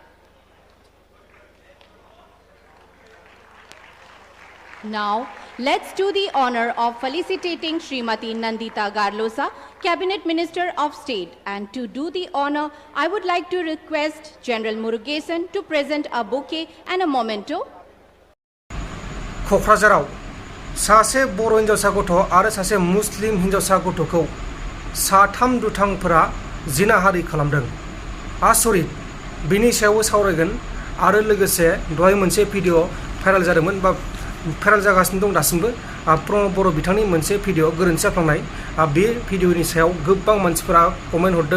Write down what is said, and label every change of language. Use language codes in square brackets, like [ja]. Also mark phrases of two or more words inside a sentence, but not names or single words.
[en] Now, let's do the honor of felicitating Srimati Nandita Garlosa, Cabinet Minister of State. And to do the honor, I would like to request General Murugesan to present a bouquet and a memento. [brx] क'क्राझाराव सासे बर' हिन्जावसा गथ' आरो सासे मुस्लिम हिन्जावसा गथ'खौ साथाम दुथांफोरा जिनाहारि खालामदों। आसरित बिनि सायावबो सावरायगोन आरो लोगोसे दहाय मोनसे [en] video viral [brx] जादोंमोन बा भाइरेल जागासिनो दं दासिमबो प्रमद बर' बिथांनि मोनसे भिडिअ गोरोन्थि जाफ्लांनाय बे भिडिअनि सायाव गोबां मानसिफोरा कमेन्ट हरदों